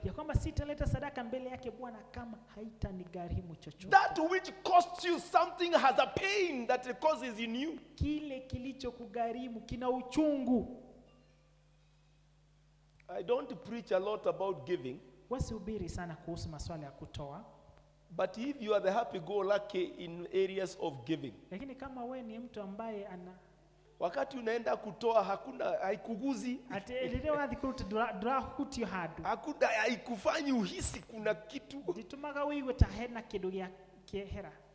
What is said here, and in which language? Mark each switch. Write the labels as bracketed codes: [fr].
[sw] Ya kwamba sitaleta sadaka mbele yake Bwana kama haitanigharimu chochote. [en] That which costs you something has a pain that it causes in you. [sw] Kile kilichokugharimu kina uchungu. [en] I don't preach a lot about giving, [sw] Wasihubiri sana kuhusu masuala ya kutoa, [en] but if you are the happy-go-lucky in areas of giving, [sw] lakini kama we ni mtu ambaye Wakati unaenda kutoa haikuguzi. [ki] ati rĩrĩa wathiĩ kũruta ndũrahutio handũ, [sw] Haikufanyi uhisi kuna kitu. [ki] ndĩtũmaga wĩigue ta hena kĩndũ gĩa kĩehera.